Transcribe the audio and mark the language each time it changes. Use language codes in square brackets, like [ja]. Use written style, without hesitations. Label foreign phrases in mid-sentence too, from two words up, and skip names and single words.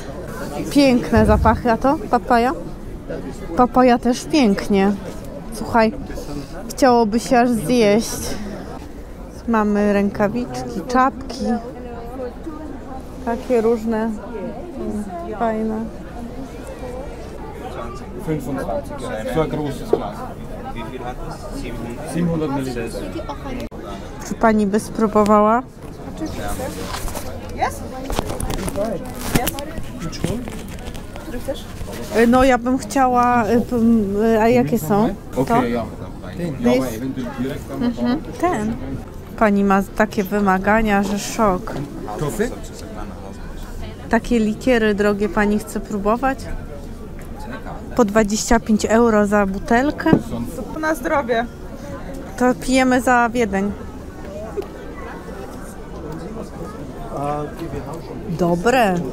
[pl] Piękne zapachy, a to papaja? Papaja też pięknie. Słuchaj, chciałoby się aż zjeść. Mamy rękawiczki, czapki. Takie różne, fajne. 25. [de] So ein großes Glas. Wie viel hat das? 700 Milliliter. [pl] Czy Pani by spróbowała? Jest? Który chcesz? No ja bym chciała, a jakie są? [de] Okay, ja. Ja, aber eventuell direkt [pl] Ten. Pani ma takie wymagania, że szok. Kaffee? Takie likiery drogie Pani chce próbować? Po 25 euro za butelkę? To na zdrowie. To pijemy za Wiedeń. Dobre.